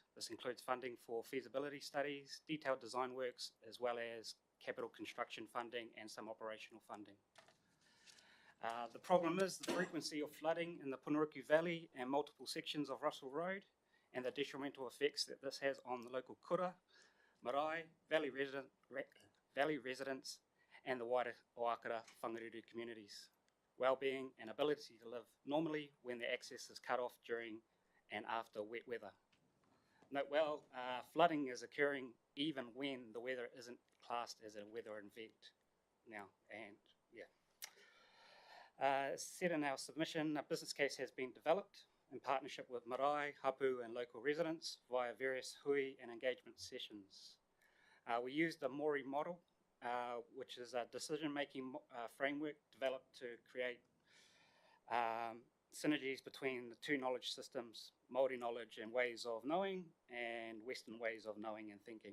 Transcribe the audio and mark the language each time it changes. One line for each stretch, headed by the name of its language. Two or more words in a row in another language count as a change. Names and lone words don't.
English: This includes funding for feasibility studies, detailed design works, as well as capital construction funding and some operational funding. The problem is the frequency of flooding in the Punaroku Valley and multiple sections of Russell Road, and the detrimental effects that this has on the local
Māori: kura, marae,
English: valley residents, and the wider Oakara Whangaruru communities. Well-being and ability to live normally when the access is cut off during and after wet weather. Note well, flooding is occurring even when the weather isn't classed as a weather event now, and yeah. Said in our submission, a business case has been developed in partnership with
Māori: marae, hapu
English: and local residents via various hui and engagement sessions. We used the Mori model, which is a decision-making framework developed to create synergies between the two knowledge systems, Māori knowledge and ways of knowing, and Western ways of knowing and thinking.